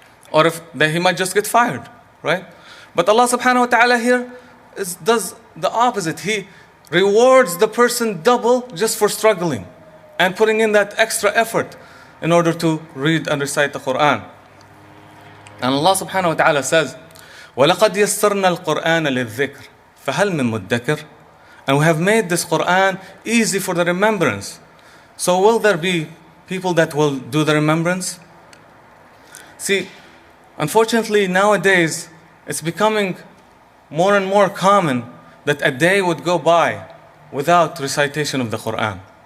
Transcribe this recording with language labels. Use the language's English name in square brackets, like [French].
[English] Or he might just get fired, right? But Allah subhanahu wa ta'ala here does the opposite. He rewards the person double just for struggling and putting in that extra effort in order to read and recite the Quran. And Allah subhanahu wa ta'ala says, [Arabic] وَلَقَدْ يَسَّرْنَا الْقُرْآنَ لِلذِّكْرِ فَهَلْ مِن مُدَّكِرٍ. [English] And we have made this Quran easy for the remembrance. So will there be people that will do the remembrance? See, unfortunately nowadays, it's becoming more and more common that a day would go by without recitation of the Quran.